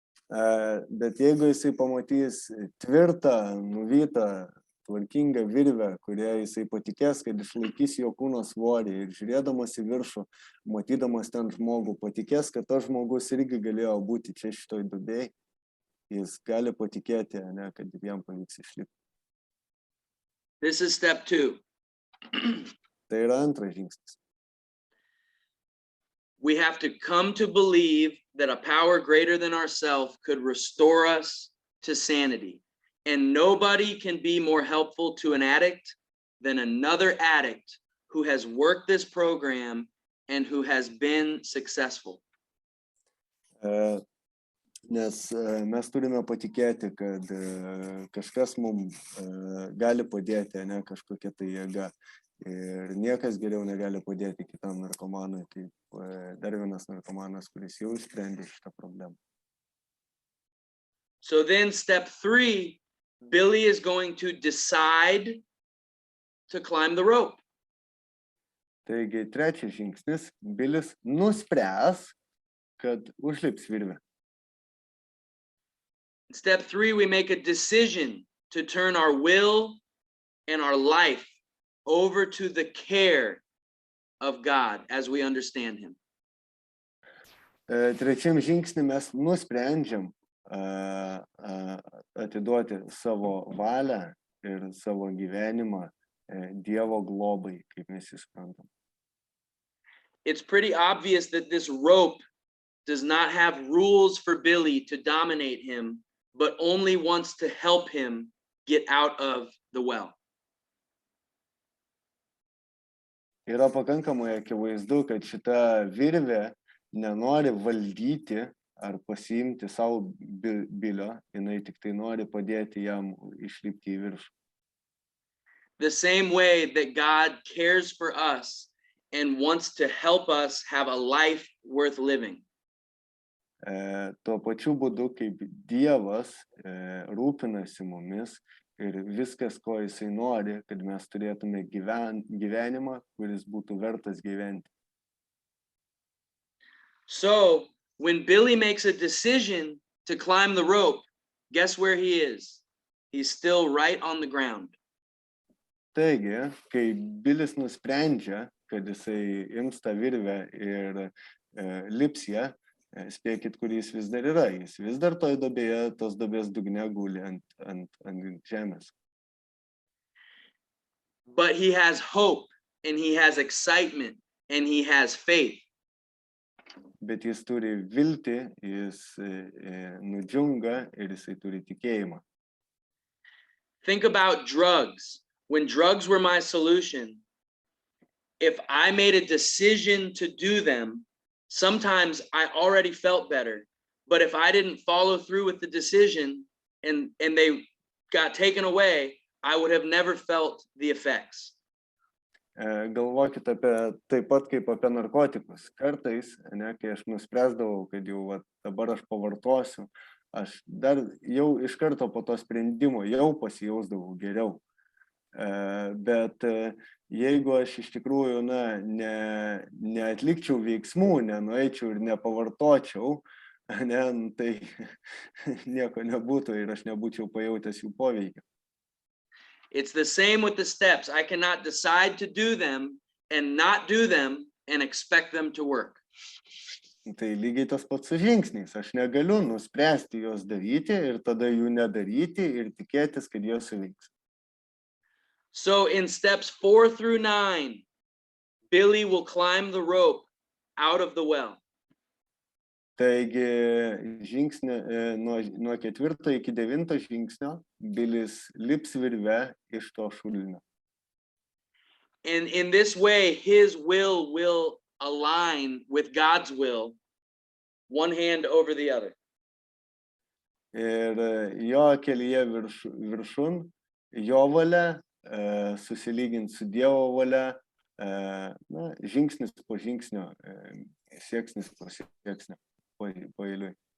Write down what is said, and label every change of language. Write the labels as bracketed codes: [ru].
[lt] Bet jeigu jisai pamatys tvirtą, nuvytą, tvarkingą virvę, kurie jisai patikės, kad išlaikys jo kūno svorį ir žiūrėdamas į viršų, matydamas ten žmogų, patikės, kad tas žmogus irgi galėjo būti čia šitoj duobėj, jis gali patikėti, ne, kad jam pavyks išlipti. [en] This is step 2. [lt] Tai yra antras žingsnis. [en] We have to come to believe that a power greater than ourselves could restore us to sanity. And nobody can be more helpful to an addict than another addict who has worked this program and who has been successful. [lt] Nes mes turime patikėti, kad kažkas mums gali padėti, ne kažkokia tai jėga. Ir niekas geriau negali padėti kitam narkomanui, kaip dar vienas narkomanas, kuris jau išsprendė šitą problemą. [en] So then step 3, Billy is going to decide to climb the rope. [lt] Taigi trečias žingsnis, Bilis nuspręs, kad užlips virvę. [en] In step 3, we make a decision to turn our will and our life over to the care of God as we understand him. [lt] Trečiam žingsnį mes nusprendžiam atiduoti savo valią ir savo gyvenimą Dievo globai, kaip mes jį suprantam. [en] It's pretty obvious that this rope does not have rules for Billy to dominate him, but only wants to help him get out of the well. [lt] Yra pakankamai akivaizdu, kad šita virvė nenori valdyti ar pasiimti savo Bilio, jinai tik tai nori padėti jam išlipti į viršų. [en] The same way that God cares for us and wants to help us have a life worth living. [lt] Tuo pačiu būdu, kaip Dievas rūpinasi mumis ir viskas, ko jisai nori, kad mes turėtume gyvenimą, kuris būtų vertas gyventi. [en] So, when Billy makes a decision to climb the rope, guess where he is? He's still right on the ground. [lt] Taigi, kai Bilis nusprendžia, kad jisai ims tą virvę ir lips ją, spėkit, kur jis vis dar yra. Jis vis dar toj duobėje, tos duobės dugne guli ant žemės. [en] But he has hope, and he has excitement, and he has faith. [lt] Bet jis turi viltį, jis nudžiunga ir jisai turi tikėjimą. [en] Think about drugs. When drugs were my solution, if I made a decision to do them, sometimes I already felt better. But if I didn't follow through with the decision and they got taken away, I would have never felt the effects. [lt] Galvokit apie taip pat kaip apie narkotikus. Kartais, ne, kai aš nuspręsdavau, kad jau dabar aš pavartosiu, aš dar jau iš karto po to sprendimo jau pasijausdavau geriau. Bet jeigu aš iš tikrųjų neatlikčiau veiksmų, nenueičiau ir nepavartočiau, tai nieko nebūtų ir aš nebūčiau pajautęs jų poveikio. [en] It's the same with the steps. I cannot decide to do them and not do them and expect them to work. [lt] Tai lygiai tas pats su žingsniais. Aš negaliu nuspręsti juos daryti ir tada jų nedaryti ir tikėtis, kad jos suveiks. [en] So in steps 4 through 9, Billy will climb the rope out of the well. [lt] Taigi nuo 4 iki 9 žingsnio Bilis lips virve iš to šulinio. [en] And in this way, his will align with God's will, one hand over the other. [lt] Ir jo kelyje viršun, jo valia susilygint su Dievo valia, žingsnis po žingsnio, sieksnis po sieksnio, paeiliui.